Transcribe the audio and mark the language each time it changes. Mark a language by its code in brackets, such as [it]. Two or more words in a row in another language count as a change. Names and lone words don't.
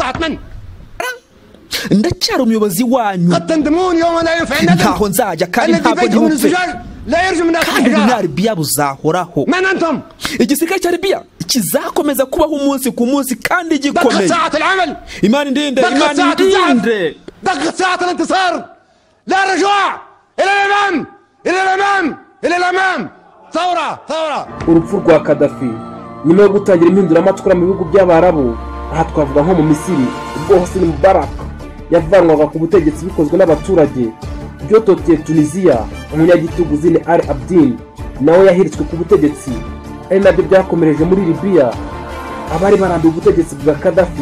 [rw] ndacyari umuyobozi wanyu, ntaho nzajya kandi ntabwo ntihupfe, kandi ubunyaribiya buzahoraho. igisirikare cya Libya kizakomeza kubaho umunsi ku munsi kandi gikomeye. Imana indinde, Imana indinde. [ar] دقت ساعة الانتصار، لا رجوع، إلى الأمام إلى الأمام إلى الأمام. ثورة ثورة. [rw] urupfu rwa Kadafi nyuma yo gutangira impinduramatwara mu bihugu by'Abarabu, aha twavuga nko mu Misiri ubwo Hosni Mubarak yavanwaga ku butegetsi bikozwe n'abaturage, byototeye Tunisia umunyagitugu Zine Ali Abidine nawe yahiritswe ku butegetsi, ari nabyo byakomereje muri Libya abari barambiwe ubutegetsi bwa Kadafi.